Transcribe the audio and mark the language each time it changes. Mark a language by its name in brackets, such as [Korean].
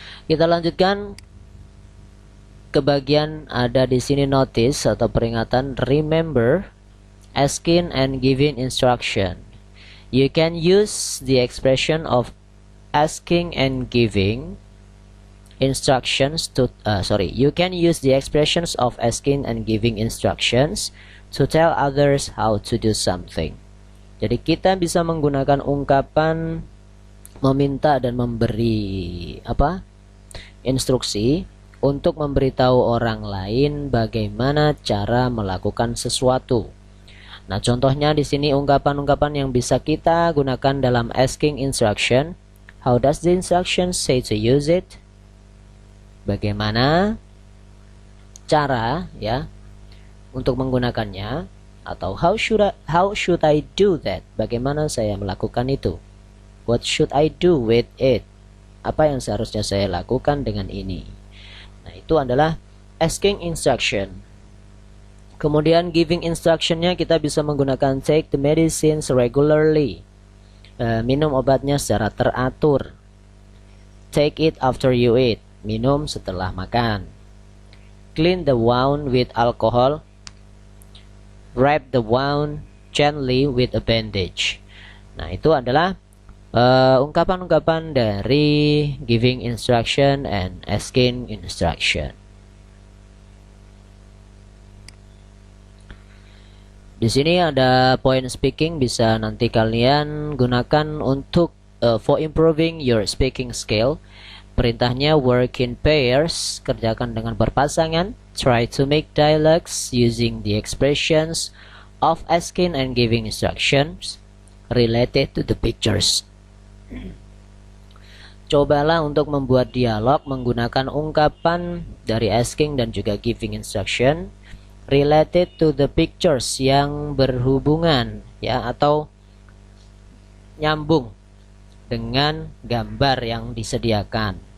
[Indonesian] Kita lanjutkan ke bagian ada di sini notice atau peringatan. [English] Remember, asking and giving instruction. You can use the expression of asking and giving instructions to you can use the expressions of asking and giving instructions to tell others how to do something. [Indonesian] Jadi kita bisa menggunakan ungkapan meminta dan memberi instruksi untuk memberitahu orang lain bagaimana cara melakukan sesuatu. Nah, contohnya di sini ungkapan-ungkapan yang bisa kita gunakan dalam asking instruction. [English] How does the instruction say to use it? [Indonesian] Bagaimana cara ya untuk menggunakannya, atau [English] how should I do that? [Indonesian] Bagaimana saya melakukan itu? [English] What should I do with it? [Indonesian] Apa yang seharusnya saya lakukan dengan ini? Nah, itu adalah asking instruction. Kemudian giving instructionnya kita bisa menggunakan [English] take the medicines regularly. [Indonesian] Minum obatnya secara teratur. [English] Take it after you eat. [Indonesian] Minum setelah makan. [English] Clean the wound with alcohol. Wrap the wound gently with a bandage. [Indonesian] Nah, itu adalah ungkapan-ungkapan dari giving instruction and asking instruction. Di sini ada point speaking, bisa nanti kalian gunakan untuk [English] for improving your speaking skill. [Indonesian] Perintahnya [English] work in pairs, [Indonesian] kerjakan dengan berpasangan. [English] Try to make dialogues using the expressions of asking and giving instructions related to the pictures. [Indonesian] Cobalah untuk membuat dialog menggunakan ungkapan dari asking dan juga giving instruction [English] related to the pictures, [Indonesian] yang berhubungan ya atau nyambung dengan gambar yang disediakan.